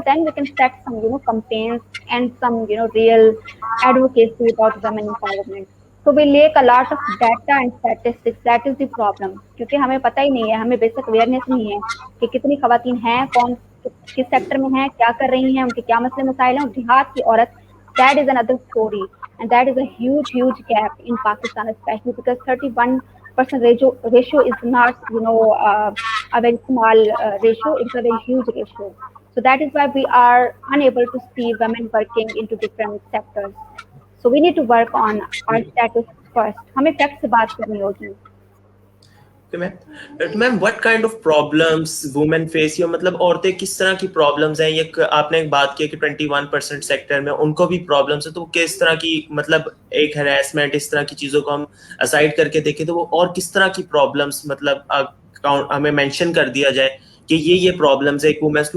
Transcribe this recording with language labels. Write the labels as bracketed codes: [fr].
[en] Then we can set some campaigns and some real advocacy about women empowerment. So we lack a lot of data and statistics. That is the problem. [ur] کیونکہ ہمیں پتہ ہی نہیں ہے, ہمیں basic awareness نہیں ہے کہ کتنی خواتین ہیں, کون کس سیکٹر میں ہیں, کیا کر رہی ہیں, ان کے کیا مسئلے مسائل ہیں. اور دیہات کی عورت, [en] that is another story, and that is a huge gap in Pakistan, especially because 31% ratio is not a very small ratio. It's a very huge ratio. So that is why we are unable to see women working into different sectors. So we need to work on our status first. [ur] ہمیں fact سے بات کرنی ہوگی. [en] ma'am what kind of problems women face, [ur] یا مطلب عورتیں کس طرح کی پرابلمس ہیں. یہ آپ نے ایک بات کی کہ 21% سیکٹر میں ان کو بھی پرابلمس ہیں, تو کس طرح کی مطلب ایک ہراسمنٹ اس طرح کی چیزوں کو ہم اسائڈ کر کے دیکھیں تو وہ اور کس طرح کی پرابلمس مطلب ہمیں مینشن کر دیا جائے کہ یہ پرابلمس ہے ایک وومینس.